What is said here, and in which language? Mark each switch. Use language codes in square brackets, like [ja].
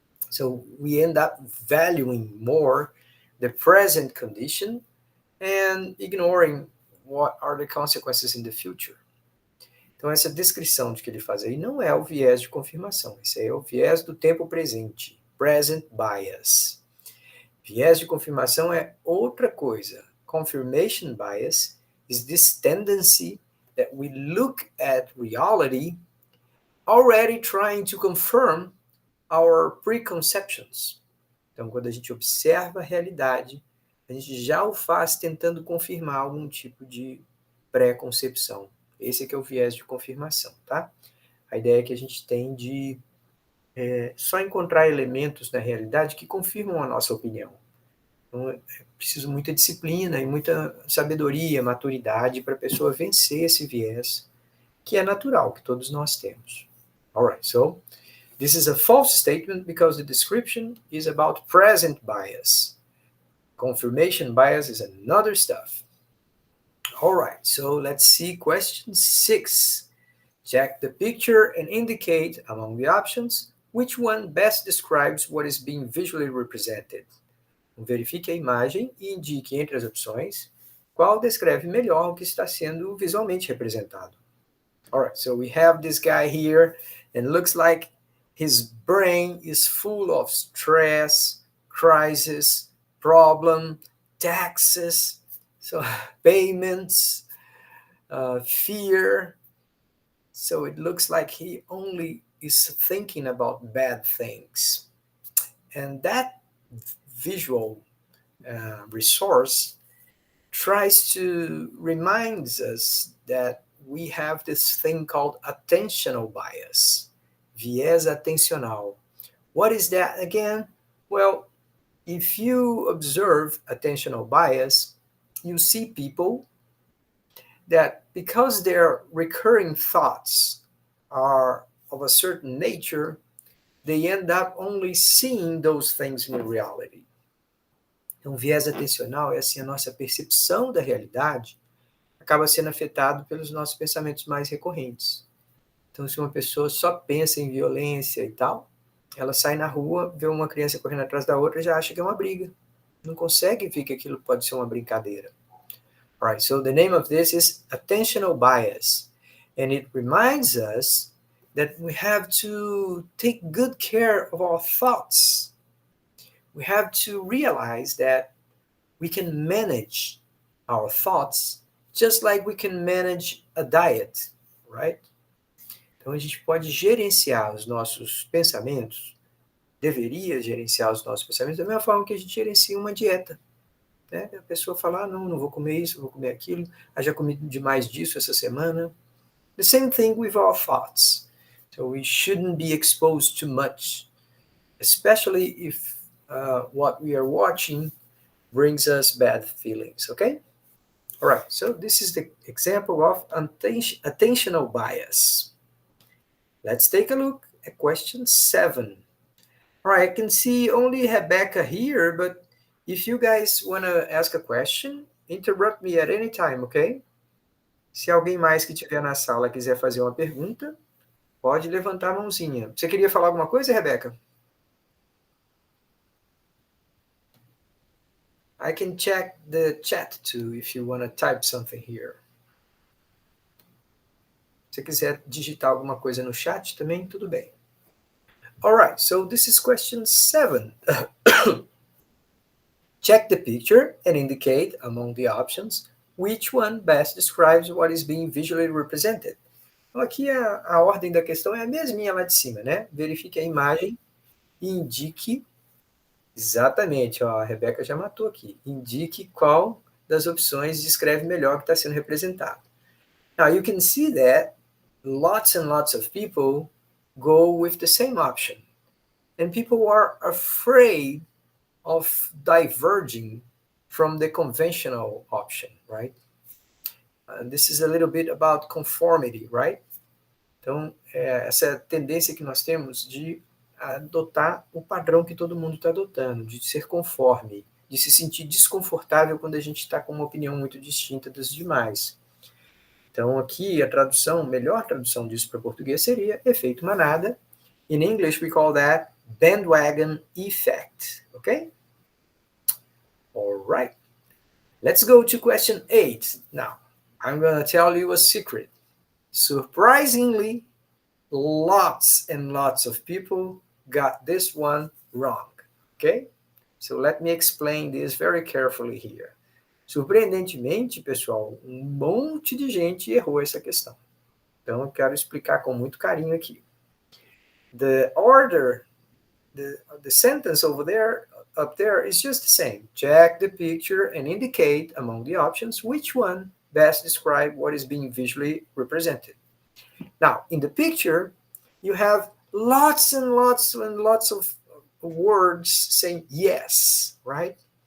[en] So, we end up valuing more the present condition and ignoring what are the consequences in the future. [pt] Então, essa descrição de que ele faz aí não é o viés de confirmação, esse aí é o viés do tempo presente, present bias. Viés de confirmação é outra coisa. [en] Confirmation bias is this tendency that we look at reality already trying to confirm our preconceptions. [pt] Então, quando a gente observa a realidade, a gente já o faz tentando confirmar algum tipo de pré-concepção. Esse aqui é o viés de confirmação, tá? A ideia que a gente tem de só encontrar elementos na realidade que confirmam a nossa opinião. Então, é preciso muita disciplina e muita sabedoria, maturidade para a pessoa vencer esse viés, que é natural, que todos nós temos. [en] Alright, so this is a false statement because the description is about present bias. Confirmation bias is another stuff. Alright, so let's see question 6. Check the picture and indicate among the options which one best describes what is being visually represented. [pt] Verifique a imagem e indique entre as opções qual descreve melhor o que está sendo visualmente representado. [en] Alright, so we have this guy here and looks like his brain is full of stress, crisis, problem, taxes, so payments, fear. So it looks like he only is thinking about bad things. And that visual resource tries to remind us that we have this thing called attentional bias, viés atencional. What is that again? Well, if you observe attentional bias, you see people that because their recurring thoughts are of a certain nature, they end up only seeing those things in reality. [pt] Então, viés atencional é assim, a nossa percepção da realidade acaba sendo afetado pelos nossos pensamentos mais recorrentes. Então, se uma pessoa só pensa em violência e tal, ela sai na rua, vê uma criança correndo atrás da outra e já acha que é uma briga. Não consegue ver que aquilo pode ser uma brincadeira. [en] All right, so the name of this is attentional bias. And it reminds us that we have to take good care of our thoughts. We have to realize that we can manage our thoughts just like we can manage a diet, right? [pt] Então a gente pode gerenciar os nossos pensamentos, deveria gerenciar os nossos pensamentos da mesma forma que a gente gerencia uma dieta. Né? A pessoa fala, não vou comer isso, vou comer aquilo, já comi demais disso essa semana. [en] The same thing with our thoughts. So we shouldn't be exposed to much, especially if what we are watching brings us bad feelings, okay? All right, so this is the example of attentional bias. Let's take a look at question 7. All right, I can see only Rebecca here, but if you guys want to ask a question, interrupt me at any time, okay? [pt] Se alguém mais que estiver na sala quiser fazer uma pergunta, pode levantar a mãozinha. Você queria falar alguma coisa, Rebecca? [en] I can check the chat too if you want to type something here. [pt] Se quiser digitar alguma coisa no chat também, tudo bem. [en] All right, so this is question 7. Check the picture and indicate among the options which one best describes what is being visually represented. [pt] Então, aqui a ordem da questão é a mesminha lá de cima, né? Verifique a imagem e indique exatamente, ó, a Rebeca já matou aqui. Indique qual das opções descreve melhor o que está sendo representado. [en] Now, you can see that lots and lots of people go with the same option. And people are afraid of diverging from the conventional option, right? This is a little bit about conformity, right? [pt] Então, essa tendência que nós temos de adotar o padrão que todo mundo está adotando, de ser conforme, de se sentir desconfortável quando a gente está com uma opinião muito distinta das demais. Então, aqui a tradução, melhor tradução disso para português seria efeito manada. [en] In English, we call that bandwagon effect, okay? All right. Let's go to question 8. Now, I'm going to tell you a secret. Surprisingly, lots and lots of people got this one wrong, okay? So let me explain this very carefully here. [pt] Surpreendentemente, pessoal, monte de gente errou essa questão. Então, eu quero explicar com muito carinho aqui. [en] The order, the sentence over there, up there, is just the same. Check the picture and indicate among the options which one best describe what is being visually represented. Now, in the picture, you have lots and lots and lots of words saying yes, right?